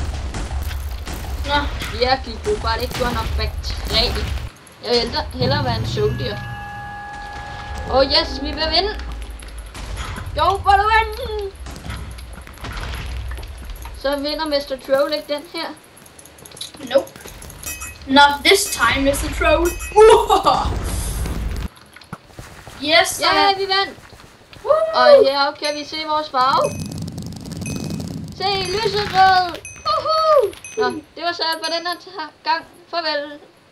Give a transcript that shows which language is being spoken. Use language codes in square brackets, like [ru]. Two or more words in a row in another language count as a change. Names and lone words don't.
[da] Nå. Virkelig god, bare det ikke, du har knockback 3. Jeg vil hellere være en soldier. [en] Oh yes, [da] vi vil vinde! Jo, hvor du vinde! Så vinder Mr. Troll ikke den her? [en] Nope. Not this time, Mr. Troll. Yes, [da] ja, vi vandt! Og her kan vi se vores farve. Se, lyserød! Nå, det var så alt for den her gang. Farvel!